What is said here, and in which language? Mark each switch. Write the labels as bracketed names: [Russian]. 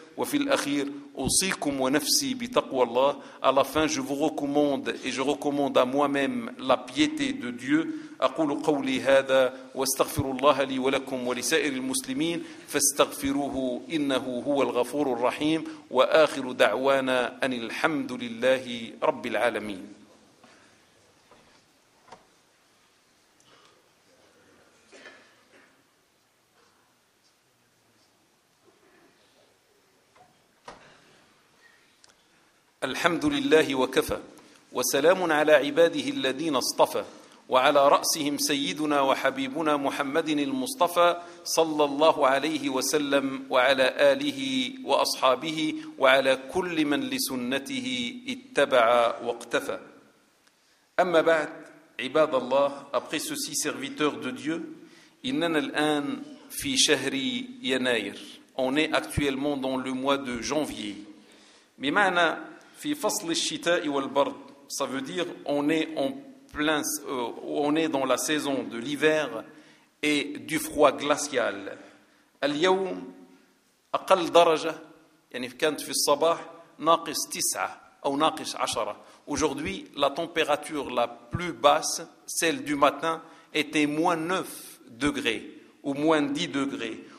[French] À la fin, je vous recommande et je recommande à moi-même la piété de Dieu. [Arabic] أقول قولي هذا واستغفر الله لي ولكم ولسائر المسلمين فاستغفروه إنه هو الغفور الرحيم وآخر دعوانا أن الحمد لله رب العالمين. الحمد لله وكفى وسلام على عباده الذين اصطفى وعلى رأسهم سيدنا وحبيبنا محمد المصطفى صلى الله عليه وسلم وعلى آله وأصحابه وعلى كل من لسنته اتبع واقتفى. أما بعد عباد الله [French] après ceci serviteurs de Dieu, [Arabic] إننا الآن في شهر يناير. [French] On est actuellement dans le mois de janvier. [Arabic] بمعنى في فصل الشتاء والبرد. [French] Ça veut dire on est en plein, on est dans la saison de l'hiver et du froid glacial. [Arabic] اليوم أقل درجة يعني كانت في الصباح ناقص 9 أو ناقص 10. [French] Aujourd'hui, la température la plus basse, celle du matin, était moins 9 degrés ou moins 10 degrés.